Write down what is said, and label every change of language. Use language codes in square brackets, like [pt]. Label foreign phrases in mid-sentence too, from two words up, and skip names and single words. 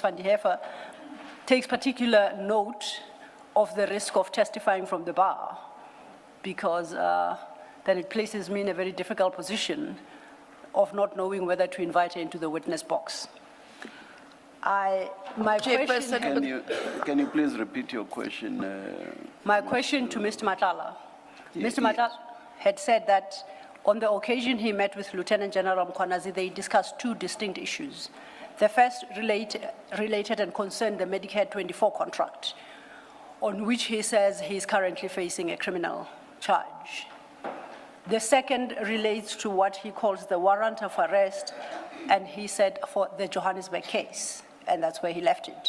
[en] Vanenhoefer takes particular note of the risk of testifying from the bar, because then it places me in a very difficult position of not knowing whether to invite her into the witness box. My Chairperson, question, Can you please repeat your question? my question to Mr. Matlala. Mr. Matlala had said that on the occasion he met with Lieutenant General Mkhwanazi, they discussed 2 distinct issues. The first related and concerned the Medicare 24 contract, on which he says he is currently facing a criminal charge. The second relates to what he calls the warrant of arrest, and he said for the Johannesburg case, and that's where he left it.